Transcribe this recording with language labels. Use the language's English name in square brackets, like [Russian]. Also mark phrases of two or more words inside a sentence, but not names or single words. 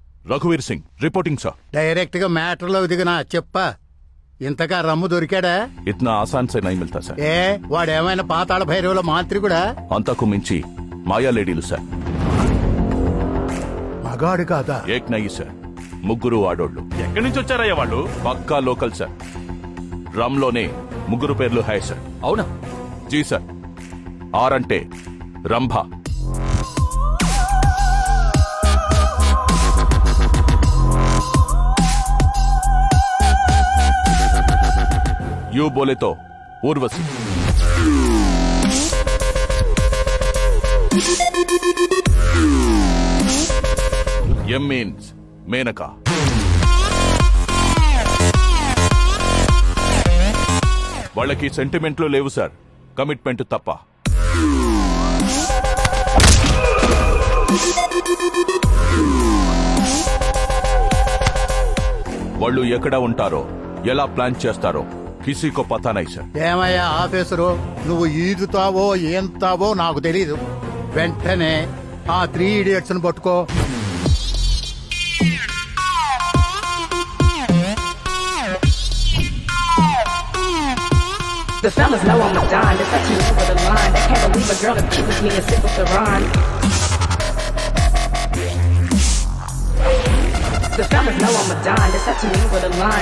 [Telugu] రఘువీర్ సింగ్ రిపోర్టింగ్ సార్. డైరెక్ట్ గా మ్యాటర్ లో దిగినా చెప్పా. ఇంతగా రమ్ము దొరికాడా? [Hindi] ఇतना आसान से नहीं मिलता సార్. [Telugu] ఏ వాడేమైనా పాతాళ భైరవుల మాంత్రికుడా? అంతకు మించి మాయా లేడీలు సార్. మగాడు కాదా? [Hindi] एक नई [Telugu] సార్, ముగ్గురు ఆడోళ్ళు. ఎక్కడి నుంచి వచ్చారయ్యా వాళ్ళు? పక్కా లోకల్ సార్. రమ్ లోనే ముగ్గురు పేర్లు హై సార్. అవునా? జీ సార్. ఆర్ అంటే రంభ, [Hindi] यू बोले तो उर्वशी, [English] M means मेनका, [Telugu] వాళ్ళకి సెంటిమెంట్లు లేవు సార్, కమిట్మెంట్ తప్ప. వాళ్ళు ఎక్కడ ఉంటారో, ఎలా ప్లాన్ చేస్తారో [Hindi] किसीको पता नईं [Telugu] సార్. ఏమయ్యా ఆఫీసరు, నువ్వు ఈదుతావో ఏంతావో నాకు తెలీదు. వెంటనే ఆ 3 idiots ను పట్టుకో. [English] The fellas know I'm a Don, that's touching me over the line. They can't believe a girl that kisses me and sip with the Ron. The fellas know I'm a Don, that's touching me over the line.